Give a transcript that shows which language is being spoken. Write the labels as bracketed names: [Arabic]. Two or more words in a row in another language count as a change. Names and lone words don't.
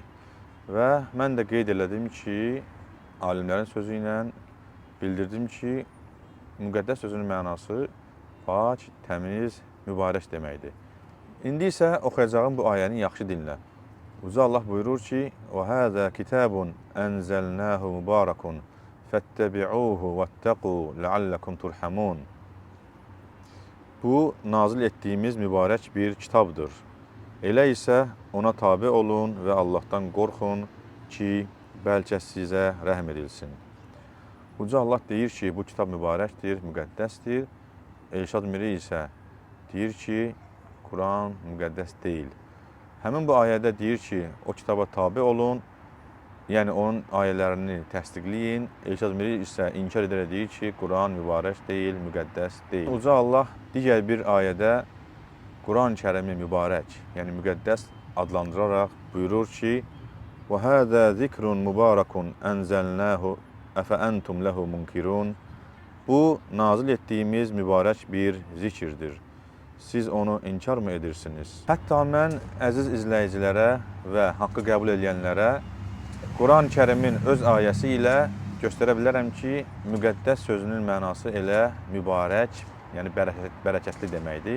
[Azerbaijani] Və mən də qeyd elədim ki, alimlərin sözü ilə bildirdim ki, müqəddəs sözünün mənası pak, təmiz, mübarək deməkdir. İndi isə oxuyacağım bu ayəni yaxşı dinlə. Uca Allah buyurur ki, [Arabic] وَهَذَا كِتَابٌ أَنْزَلْنَاهُ مُبَارَكٌ فَاتَّبِعُوهُ وَاتَّقُوا لَعَلَّكُمْ تُرْحَمُونَ. [Azerbaijani] Bu, nazil etdiyimiz mübarək bir kitabdır. Elə isə ona tabe olun və Allahdan qorxun ki, bəlkə sizə rəhm edilsin. Uca Allah deyir ki, bu kitab mübarəkdir, müqəddəsdir. Elşad Miri isə deyir ki, Quran müqəddəs deyil. Həmin bu ayədə deyir ki, o kitaba tabe olun, yəni onun ayələrini təsdiqləyin. Elşad Miri isə inkar edərək deyir ki, Quran mübarək deyil, müqəddəs deyil. Uca Allah digər bir ayədə Quran-ı Kərimi mübarək, yəni müqəddəs adlandıraraq buyurur ki, [Arabic] وَهَذَا ذِكْرٌ مُبَارَكٌ أَنْزَلْنَاهُ أَفَأَنْتُمْ لَهُ مُنْكِرُونَ. [Azerbaijani] Bu, nazil etdiyimiz mübarək bir zikirdir. siz onu inkar mı edirsiniz? Hətta mən əziz izləyicilərə və haqqı qəbul edənlərə Quran-ı Kərimin öz ayəsi ilə göstərə bilərəm ki, müqəddəs sözünün mənası elə mübarək, yəni bərəkətli deməkdir.